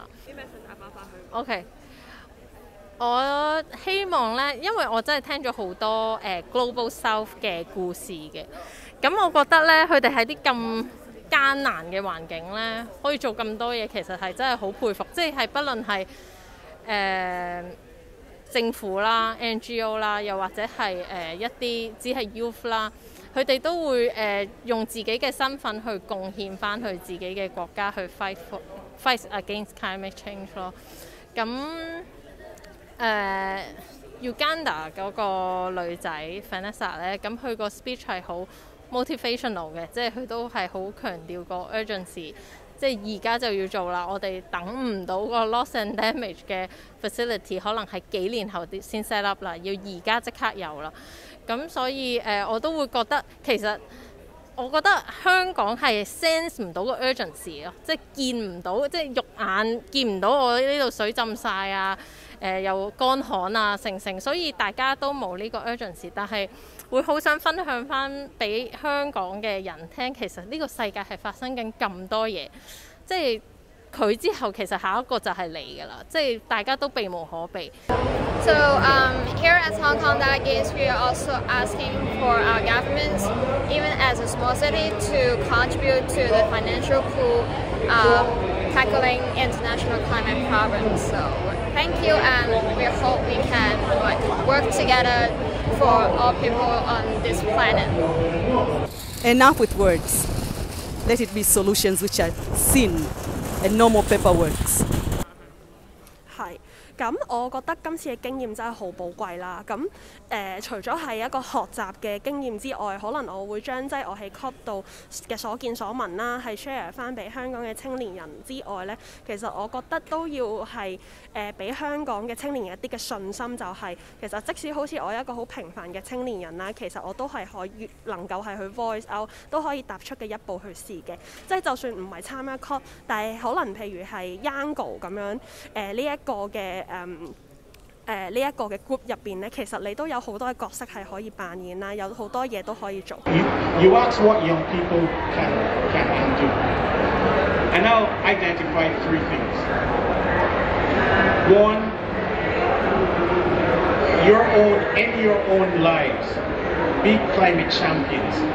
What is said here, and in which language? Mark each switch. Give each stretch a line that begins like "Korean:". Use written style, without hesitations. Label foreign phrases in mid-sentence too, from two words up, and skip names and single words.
Cantonese: 啲咩想打返去 ？OK。我希望咧，因為我真係聽咗好多
English: Global South
Cantonese: 嘅故事嘅，咁我覺得咧，佢哋喺啲咁艱難嘅環境咧，可以做咁多嘢，其實係真係好佩服，即係不論係政府啦、NGO 啦，又或者係一啲只係 youth 啦，佢哋都會用自己嘅身份去貢獻翻佢自己嘅國家去
English: fight against climate change
Cantonese: 咯，咁。Uganda 嗰個女仔 Vanessa 咧，咁佢個 speech 係好 motivational 嘅，即係佢都係好強調個 urgency， 即係而家就要做啦，我哋等唔到個
English: loss and damage
Cantonese: 嘅 facility， 可能係幾年後先
English: set up
Cantonese: 啦，要而家即刻有啦。咁所以我都會覺得其實。我覺得香港係 sense 唔到個 urgency 咯，即係見唔到，即係肉眼見唔到我呢度水浸晒啊，又乾旱啊，成，所以大家都冇呢個 urgency， 但係會好想分享翻俾香港嘅人聽，其實呢個世界係發生緊咁多嘢，即係佢之後其實下一個就係你㗎啦，即係大家都避無可避。
English: So here as Hong Kong delegates, we are also asking for our governments, even as a small city, to contribute to the financial pool tackling international climate problems. So thank you, and we hope we can work together for all people on this planet. Enough with words. Let it be solutions which are seen and no more paperwork.
Cantonese: 係，咁我覺得今次嘅經驗真係好寶貴啦。咁除咗係一個學習嘅經驗之外，可能我會將即係我喺 COP 度嘅所見所聞啦，係 share 翻俾香港嘅青年人之外呢，其實我覺得都要係俾香港嘅青年人一啲嘅信心，就係其實即使好似我一個好平凡嘅青年人啦，其實我都係可以能夠係去
English: voice out，
Cantonese: 都可以踏出嘅一步去試嘅。即係就算唔係參加 COP， 但係可能譬如係 Yango 咁樣呢一個嘅呢一個嘅 group 入邊咧，其實你都有好多嘅角色係可以扮演啦，有好多嘢都可以做。
English: You ask what young people can do, and I'll identify 3 things. 1, in your own lives, be climate champions.